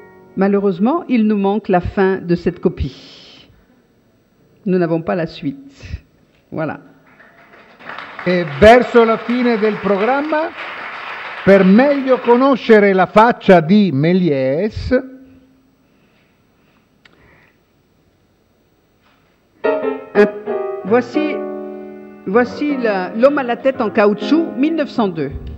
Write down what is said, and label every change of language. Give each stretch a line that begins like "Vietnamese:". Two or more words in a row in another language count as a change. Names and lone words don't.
French: Malheureusement, il nous manque la fin de cette copie. Nous n'avons pas la suite. Voilà.
Italian: E verso la fine del programma, per meglio conoscere la faccia di Méliès,
French: voici L'homme à la tête en caoutchouc, 1902.